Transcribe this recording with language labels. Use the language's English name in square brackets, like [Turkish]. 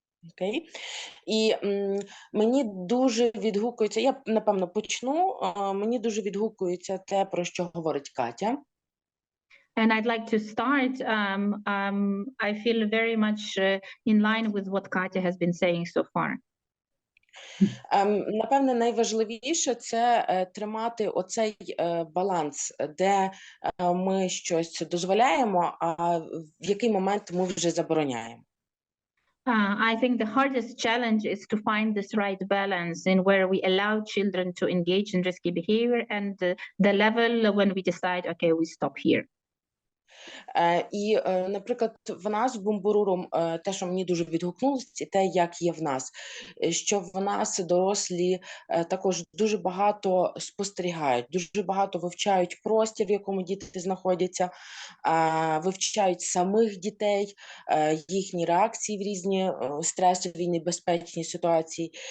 [Ukrainian] Окей. І мені дуже відгукується, я, напевно, почну, мені дуже відгукується те, про що говорить Катя. [English] And I'd like to start. I feel very much in line with what Katia has been saying so far. [Ukrainian] Напевне, найважливіше – це тримати оцей баланс, де ми щось дозволяємо, а в який момент ми вже забороняємо. [English] I think the hardest challenge is to find this right balance in where we allow children to engage in risky behavior and the level when we decide, okay, we stop here. [Ukrainian] І, наприклад, в нас в Бумбурурум, те, що мені дуже відгукнулося, те, як є в нас, що в нас дорослі також дуже багато спостерігають, дуже багато вивчають простір, в якому діти знаходяться, вивчають самих дітей, їхні реакції в різні стресові, небезпечні ситуації.